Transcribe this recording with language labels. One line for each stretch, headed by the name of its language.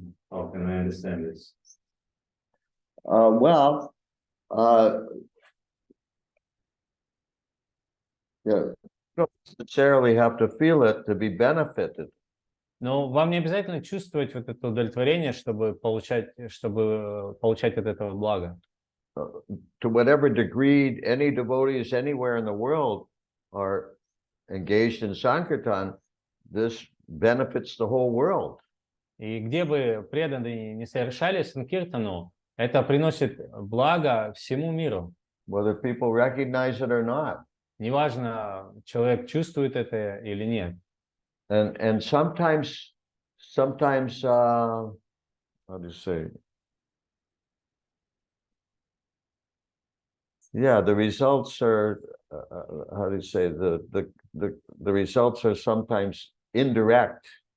English: How can I understand this? Well, yeah, you don't necessarily have to feel it to be benefited.
Russian: Но вам не обязательно чувствовать вот это удовлетворение, чтобы получать от этого блага.
English: To whatever degree any devotees anywhere in the world are engaged in Sankirtan, this benefits the whole world.
Russian: И где бы преданные не совершали санкиртану, это приносит благо всему миру.
English: Whether people recognize it or not.
Russian: Неважно, человек чувствует это или нет.
English: And sometimes, how do you say? Yeah, the results are, how do you say? The results are sometimes indirect.